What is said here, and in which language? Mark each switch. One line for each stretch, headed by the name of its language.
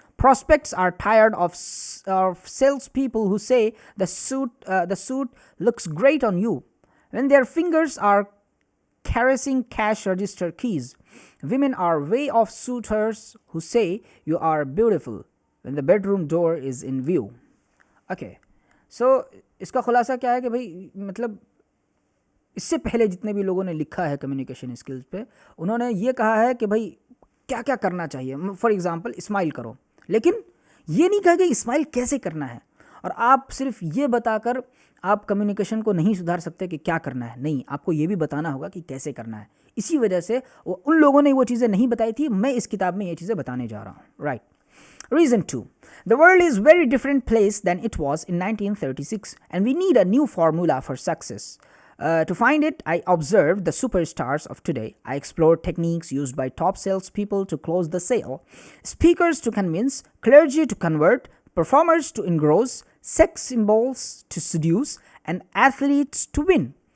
English: Prospects are tired of salespeople who say the suit looks great on you when their fingers are caressing cash register keys. Women are way off suitors who say you are beautiful when the bedroom door is in view.
Hindi: Okay, so इसका खुलासा क्या है कि भाई मतलब इससे पहले जितने भी लोगों ने लिखा है कम्युनिकेशन स्किल्स पे, उन्होंने ये कहा है कि भाई क्या क्या करना चाहिए. फॉर एग्जांपल स्माइल करो, लेकिन ये नहीं कहा कि स्माइल कैसे करना है. और आप सिर्फ ये बताकर आप कम्युनिकेशन को नहीं सुधार सकते कि क्या करना है. नहीं, आपको ये भी बताना होगा कि कैसे करना है. इसी वजह से उन लोगों ने वो चीज़ें नहीं बताई थी, मैं इस किताब में ये चीज़ें बताने जा रहा हूँ.
English: Right. Reason 2. The world is very different place than it was in 1936 and we need a new formula for success. To find it, I observed the superstars of today. I explored techniques used by top salespeople to close the sale, speakers to convince, clergy to convert, performers to engross, sex symbols to seduce, and athletes to win.